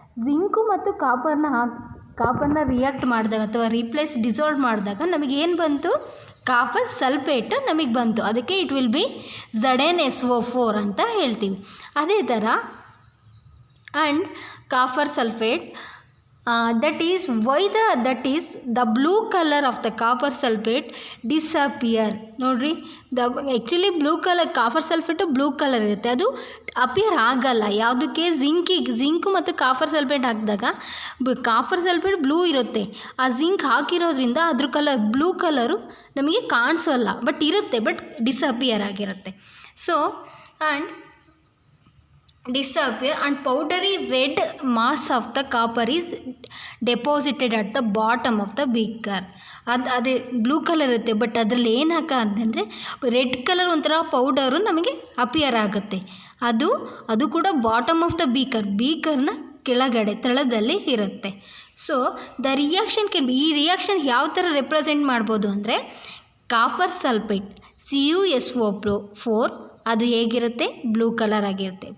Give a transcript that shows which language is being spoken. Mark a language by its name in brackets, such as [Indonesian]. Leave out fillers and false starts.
[Kannada] Zinc ಮತ್ತು ಕಾಪರ್ನ react ಮಾಡಿದಾಗ ಅಥವಾ ಡಿಸಾಲ್ವ್ ಮಾಡಿದಾಗ ನಮಗೇನು ಬಂತು, ಕಾಪರ್ ಸಲ್ಫೇಟ್ ನಮಗೆ ಬಂತು. ಅದಕ್ಕೆ [English] it will be [Kannada] ZnSO4 ಅಂತ ಹೇಳ್ತೀವಿ. ಅದೇ ಥರ and copper sulphate [English] that is why the blue color of the copper sulphate disappear. [Kannada] ನೋಡ್ರಿ actually blue colour copper sulphate blue colour ಇರುತ್ತೆ, ಅದು ಅಪಿಯರ್ ಆಗಲ್ಲ. ಯಾವುದಕ್ಕೆ? ಜಿಂಕು ಮತ್ತು ಕಾಪರ್ ಸಲ್ಫೇಟ್ ಹಾಕಿದಾಗ ಕಾಪರ್ ಸಲ್ಫೇಟ್ ಬ್ಲೂ ಇರುತ್ತೆ, ಆ ಜಿಂಕ್ ಹಾಕಿರೋದ್ರಿಂದ ಅದ್ರ ಕಲರ್ ಬ್ಲೂ ಕಲರು ನಮಗೆ ಕಾಣಿಸೋಲ್ಲ, ಬಟ್ ಇರುತ್ತೆ, ಬಟ್ ಡಿಸಪಿಯರ್ ಆಗಿರುತ್ತೆ. [English] So and disappear and powdery red mass of the copper is deposited at the bottom of the beaker. [Kannada] ಅದೇ ಬ್ಲೂ ಕಲರ್ ಇರುತ್ತೆ, ಬಟ್ ಅದರಲ್ಲಿ ಏನು ಅಂತಂದರೆ ರೆಡ್ ಕಲರ್ ಒಂಥರ ಪೌಡರು ನಮಗೆ ಅಪಿಯರ್ ಆಗುತ್ತೆ. ಅದು ಕೂಡ [English] bottom of the [Kannada] ಬೀಕರ್ನ ಕೆಳಗಡೆ ತಳದಲ್ಲಿ ಇರುತ್ತೆ. ಸೊ ದ ರಿಯಾಕ್ಷನ್ ಈ ರಿಯಾಕ್ಷನ್ ಯಾವ ಥರ ರೆಪ್ರೆಸೆಂಟ್ ಮಾಡ್ಬೋದು ಅಂದರೆ ಕಾಪರ್ ಸಲ್ಫೇಟ್ CuSO4 ಅದು ಹೇಗಿರುತ್ತೆ? ಬ್ಲೂ ಕಲರ್ ಆಗಿರುತ್ತೆ.